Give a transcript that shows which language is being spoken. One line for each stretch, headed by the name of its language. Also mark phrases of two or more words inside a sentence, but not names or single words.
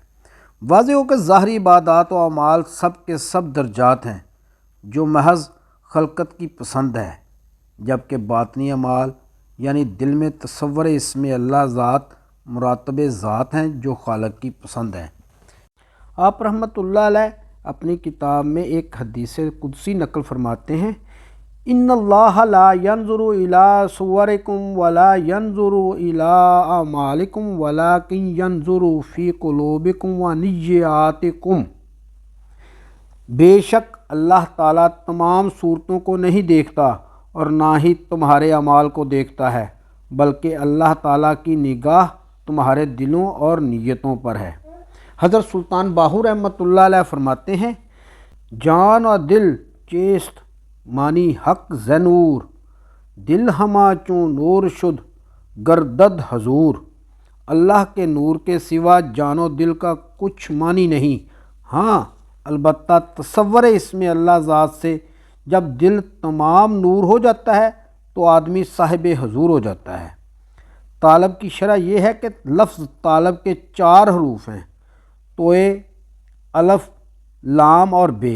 Urdu: واضح ہو کہ ظاہری عبادات و اعمال سب کے سب درجات ہیں جو محض خلقت کی پسند ہے، جبکہ باطنی اعمال یعنی دل میں تصور اسم اللہ ذات مراتب ذات ہیں جو خالق کی پسند ہیں۔ آپ رحمۃ اللہ علیہ اپنی کتاب میں ایک حدیث قدسی نقل فرماتے ہیں،
Arabic: ان اللہ لا ینظر الی صورکم ولا ینظر الی اعمالکم ولکن ینظر فی قلوبکم و نیاتکم،
Urdu: بے شک اللہ تعالیٰ تمام صورتوں کو نہیں دیکھتا اور نہ ہی تمہارے اعمال کو دیکھتا ہے، بلکہ اللہ تعالیٰ کی نگاہ تمہارے دلوں اور نیتوں پر ہے۔ حضرت سلطان باہو رحمۃ اللہ علیہ فرماتے ہیں،
Persian: جان و دل چیست مانی حق زنور، دل ہما چون نور شد گردد حضور،
Urdu: اللہ کے نور کے سوا جان و دل کا کچھ معنی نہیں۔ ہاں البتہ تصور اسم اللہ ذات سے جب دل تمام نور ہو جاتا ہے تو آدمی صاحب حضور ہو جاتا ہے۔ طالب کی شرح یہ ہے کہ لفظ طالب کے 4 حروف ہیں، توئے، الف، لام اور بے۔